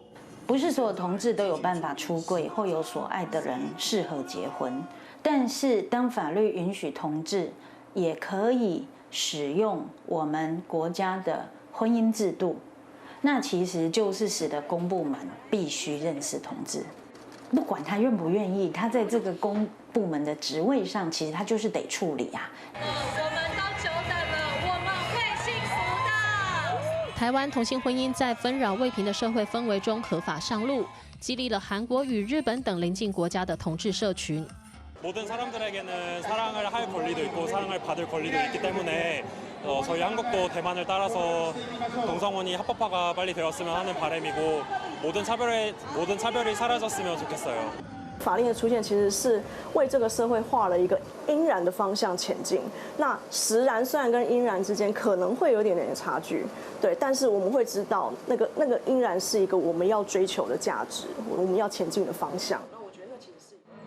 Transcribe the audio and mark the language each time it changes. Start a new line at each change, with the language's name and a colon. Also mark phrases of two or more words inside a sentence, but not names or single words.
Chinese: 不是所有同志都有办法出柜或有所爱的人适合结婚，但是当法律允许同志也可以使用我们国家的婚姻制度，那其实就是使得公部门必须认识同志，不管他愿不愿意，他在这个公部门的职位上，其实他就是得处理啊。台湾同性婚姻在纷扰未平的社会氛围中合法上路，激励了韩国与日本等邻近国家的同志社群。
Korean: 모든 사람들에게는 사랑을 할 권리도 있고 사랑을 받을 권리도 있기 때문에 저희 한국도 대만을 따라서 동성혼이 합법화가 빨리 되었으면 하는 바람이고 모든 차별이 사라졌으면 좋겠어요.
Chinese: 法令的出现其实是为这个社会画了一个应然的方向前进。那实然虽然跟应然之间可能会有一点点的差距，对，但是我们会知道那个应然是一个我们要追求的价值，我们要前进的方向。那我觉得那其实是。